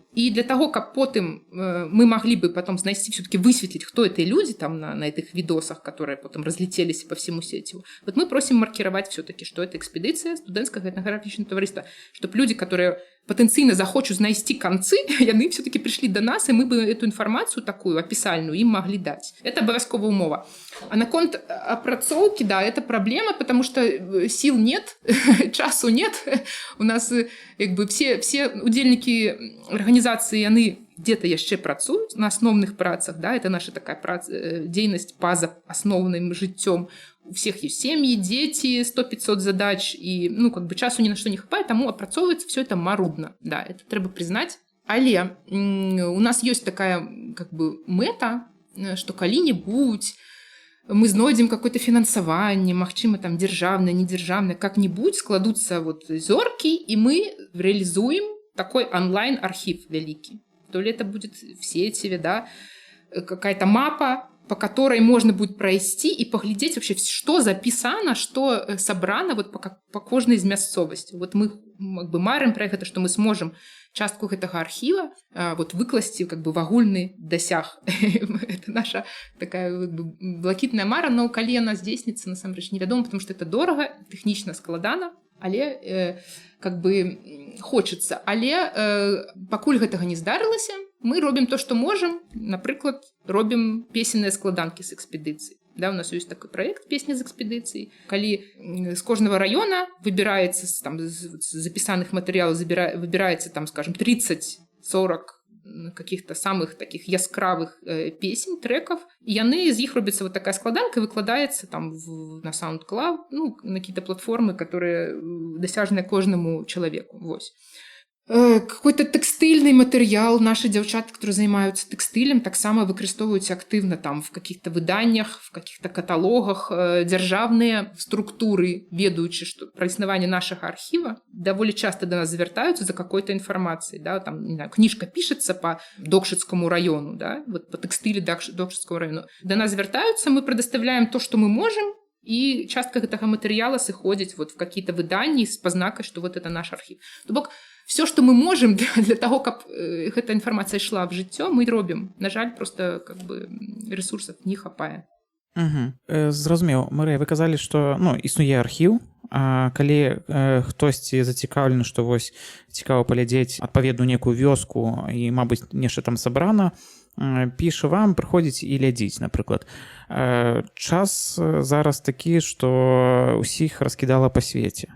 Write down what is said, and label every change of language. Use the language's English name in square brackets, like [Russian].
[Russian] И для того, как потом мы могли бы потом знайсці, все-таки высветлить, кто это люди там на этих видосах, которые потом разлетелись по всему сетеву, вот мы просим маркировать все-таки, что это экспедиция студэнцкага этнографічнага таварыства, чтобы люди, которые потенційна захочуць знайсці канцы, яны все-таки пришли до нас, и мы бы эту информацию такую описальную им могли дать. Это обовязковая умова. А наконт апрацоўкі, да, это проблема, потому что сил нет, часу нет. У нас как бы все удзельнікі организации, яны где-то яшчэ працуюць на основных працах, да, это наша такая дзейнасць па-за асноўным жыццём. У всех есть семьи, дети, 100-500 задач, и, ну, как бы часу ни на что не хапае, тому апрацоўваецца все это марудна. Да, это трэба признать. Але у нас есть такая, как бы, мэта, что калі-нибудь мы знойдзем какое-то фінансаванне, магчыма, там, дзяржаўнае, недзяржаўнае, как-нибудь складутся вот зорки, и мы реализуем такой онлайн-архив великий. То ли это будет в сетеве, да, какая-то мапа, по которой можно будет пройти и поглядеть вообще, что записано, что собрано вот по кожнай з мясцовасці. [Belarusian] Вот мы как бы марым про гэта, что мы сможем частку гэтага архіва вот выкласці как бы в агульны дасяг. Это наша такая как бы блакітная мара, но калі яна здзейсніцца, насамрэч невядома, потому что это дорага, тэхнічна складана, але как бы хочется. Але пакуль гэтага не здарылася, мы робім то, что можем. Напрыклад, робім песенныя складанкі з экспедыцыі. [Russian] Да, у нас есть такой проект «Песни из экспедиции». Калі с каждого района выбирается, там, з записанных материалов выбирается, там, скажем, 30-40 каких-то самых таких яскравых песен, треков, и яны, из них робится вот такая складанка и выкладывается там на SoundCloud, ну, на какие-то платформы, которые досяжны каждому человеку. [Belarusian] Вось. Какой-то тэкстыльны матэрыял, нашы дзяўчаты, которые займаюцца тэкстылем, таксама выкарыстоўваюць актыўна там в каких-то выданнях, в каких-то каталогах. Дзяржаўныя структуры, ведаючы што пра існаванне нашага архіва, даволі часта до нас звяртаюцца за какой-то інфармацыяй, да, там, не знаю, кніжка пішацца по Докшыцкаму району, да, вот по тэкстылю Докшыцкаму району. До нас звяртаюцца, мы предоставляем то, что мы можем, и частка гэтага матэрыяла сыходзіць вот в какие-то выданні с пазнакай, что вот это наш архив. [Russian] То бок, все, что мы можем для того, каб эта информация шла в жыццё, мы робім. На жаль, просто как бы ресурсов не хапае. [Belarusian] Зразумеў. Марыя, вы казалі, што, ну, існуе архіў, а калі хтосьці зацікаўлены, што вось цікава паглядзець адпаведную некую вёску і, мабыць, нешта там сабрана, піша вам, прыходзіць і глядзіць, напрыклад. Час зараз такі, што ўсіх раскідала па свеце.